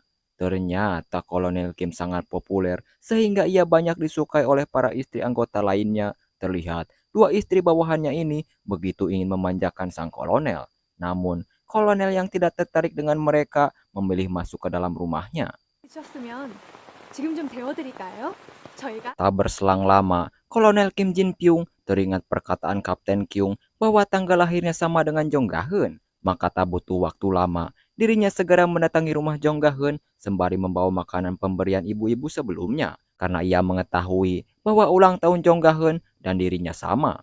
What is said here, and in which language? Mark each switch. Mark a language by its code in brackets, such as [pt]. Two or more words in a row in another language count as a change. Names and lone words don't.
[id] Ternyata Kolonel Kim sangat populer sehingga ia banyak disukai oleh para istri anggota lainnya. Terlihat dua istri bawahannya ini begitu ingin memanjakan sang kolonel. Namun, kolonel yang tidak tertarik dengan mereka memilih masuk ke dalam rumahnya. [ko] 주셨으면 지금 좀 데워드릴까요? 저희가 [id] Tak berselang lama, Kolonel Kim Jin Pyong teringat perkataan Kapten Kyung bahwa tanggal lahirnya sama dengan Jong Ga-eun. Maka tak butuh waktu lama, dirinya segera mendatangi rumah Jong Ga-eun sembari membawa makanan pemberian ibu-ibu sebelumnya. Karena ia mengetahui bahwa ulang tahun Jong Ga-eun dan dirinya sama.